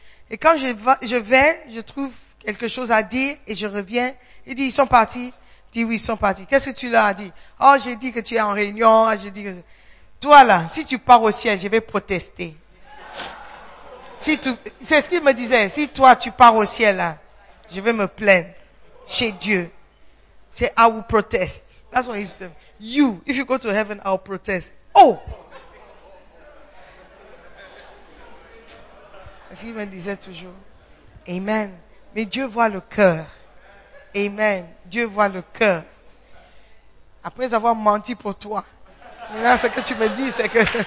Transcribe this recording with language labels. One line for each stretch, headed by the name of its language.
French: Et quand je vais, je trouve quelque chose à dire et je reviens. Il dit, ils sont partis. Dis oui, ils sont partis. Qu'est-ce que tu leur as dit? Oh, j'ai dit que tu es en réunion, j'ai dit que... Toi là, si tu pars au ciel, je vais protester. C'est ce qu'il me disait. Si toi tu pars au ciel là, je vais me plaindre chez Dieu. C'est
English: I will protest. That's what he used to say. You, if you go to heaven, I'll protest. Oh!
French: C'est ce qu'il me disait toujours. Amen. Mais Dieu voit le cœur. Amen. Dieu voit le cœur. Après avoir menti pour toi. Là, ce que tu me dis, c'est que...